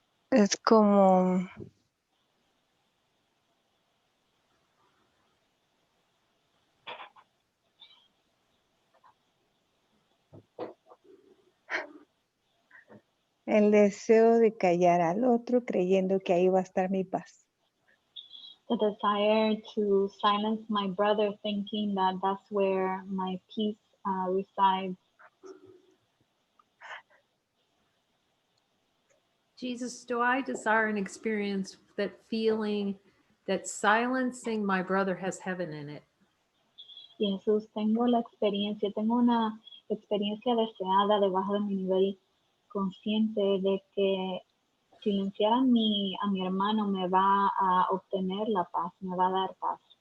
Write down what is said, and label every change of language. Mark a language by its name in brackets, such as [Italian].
[Spanish] Es como el deseo de callar al otro creyendo que ahí va a estar mi paz. [English] The desire to silence my brother, thinking that that's where my peace resides. Jesus, do I desire and experience that feeling that silencing my brother has heaven in it? [Spanish] Y Jesús, tengo una experiencia deseada debajo de mi nivel consciente de que silenciar a mi hermano me va a obtener la paz, me va a dar paz.